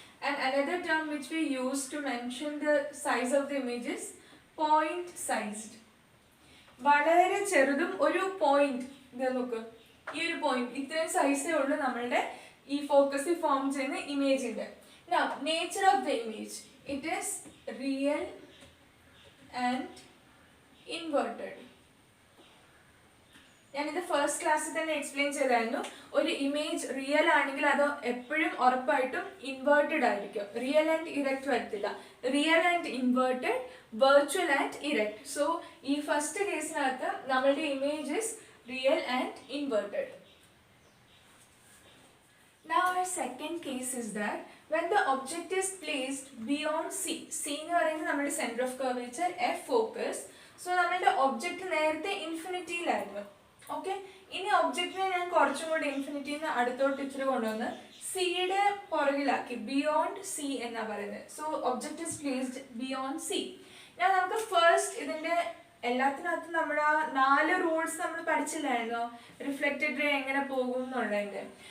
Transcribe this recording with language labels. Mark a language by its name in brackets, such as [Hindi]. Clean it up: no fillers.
[English] And another term which we use to mention the size of the image is point sized. [Malayalam] വളരെ ചെറുതും ഒരു point, ഇത് നോക്ക്, ഈ ഒരു പോയിന്റ് ഇത്രയും സൈസേ ഉള്ളൂ നമ്മളുടെ ഈ ഫോക്കസിൽ ഫോം ചെയ്യുന്ന ഇമേജിന്റെ. [English] Now nature of the image, it is real and inverted. [Malayalam] ഞാനിത് ഫസ്റ്റ് ക്ലാസ്സിൽ തന്നെ എക്സ്പ്ലെയിൻ ചെയ്തായിരുന്നു. ഒരു ഇമേജ് റിയൽ ആണെങ്കിൽ അത് എപ്പോഴും ഉറപ്പായിട്ടും ഇൻവേർട്ടഡ് ആയിരിക്കും, [English] real and erect [Malayalam] വരത്തില്ല. [English] Real and inverted, virtual and erect. So [Malayalam] ഈ ഫസ്റ്റ് കേസിനകത്ത് നമ്മളുടെ [English] Image is real and inverted. Now our second case is that when the object is placed beyond C. [Malayalam] C എന്ന് പറയുന്നത് നമ്മുടെ centre of curvature, F focus. So നമ്മളുടെ object നേരത്തെ ഇൻഫിനിറ്റിയിലായിരുന്നു. Okay, ഇനി ഒബ്ജക്റ്റിനെ ഞാൻ കുറച്ചും കൂടി ഇൻഫിനിറ്റിന്ന് അടുത്തോട്ട് ഇച്ചിരി കൊണ്ടുവന്ന് സിയുടെ പുറകിലാക്കി, ബിയോണ്ട് സി എന്നാ പറയുന്നത്. [English] So object is placed beyond C. [Malayalam] ഞാൻ നമുക്ക് ഫസ്റ്റ് ഇതിന്റെ എല്ലാത്തിനകത്തും നമ്മൾ ആ 4 റൂൾസ് നമ്മൾ പഠിച്ചില്ലായിരുന്നോ, റിഫ്ലക്റ്റഡ് റേ എങ്ങനെ പോകും എന്നുള്ളതിന്റെ.